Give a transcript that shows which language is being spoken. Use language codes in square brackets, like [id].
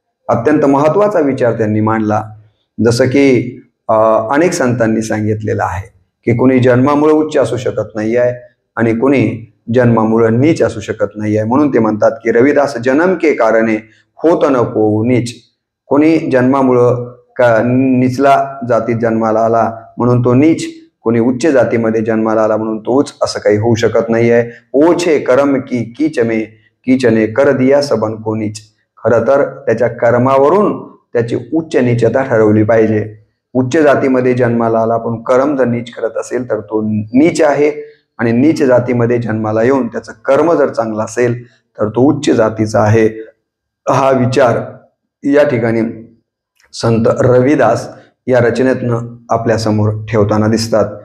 [mr] अत्यंत महत्वाचा विचार त्यांनी मांडला. जसं की अनेक संतांनी सांगितलेलं आहे की कुणी जन्मामुळे उच्च असू शकत नाही आहे आणि कुणी जन्मामुळे नीच असू शकत नाही आहे. म्हणून ते म्हणतात की [hi] रविदास जन्म के कारणे होत नको नीच. [mr] कोणी जन्मामुळं निचला जातीत जन्माला आला म्हणून तो नीच, कोणी उच्च जातीमध्ये जन्माला आला म्हणून तो उच्च, असं काही होऊ शकत नाहीये. [hi] ओछे कर्म की कीचने कर दिया सबन को नीच. [mr] खरं तर त्याच्या कर्मावरून त्याची उच्च नीचता ठरवली पाहिजे. उच्च जातीमध्ये जन्माला आला पण कर्म जर नीच करत असेल तर तो नीच आहे आणि नीच जातीमध्ये जन्माला येऊन त्याचं कर्म जर चांगलं असेल तर तो उच्च जातीचा आहे. हा विचार या ठिकाणी संत रविदास या रचनेतनं आपल्या समोर ठेवताना दिसतात.